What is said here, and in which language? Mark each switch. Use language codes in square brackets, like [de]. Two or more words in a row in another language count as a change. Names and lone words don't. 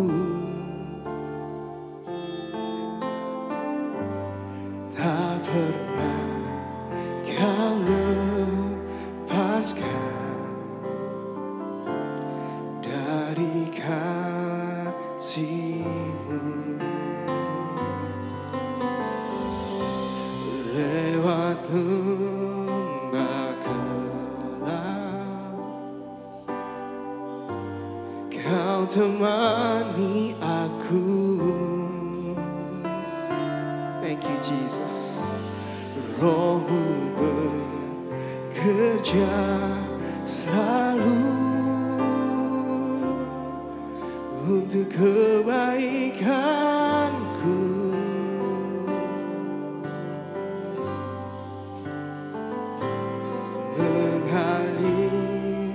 [id] tak pernah Kau lepaskan dari kasih-Mu. Lewat lembah gelap, Kau temani aku. [en] Thank you Jesus. [id] Roh-Mu bekerja selalu untuk kebaikanku. Mengalir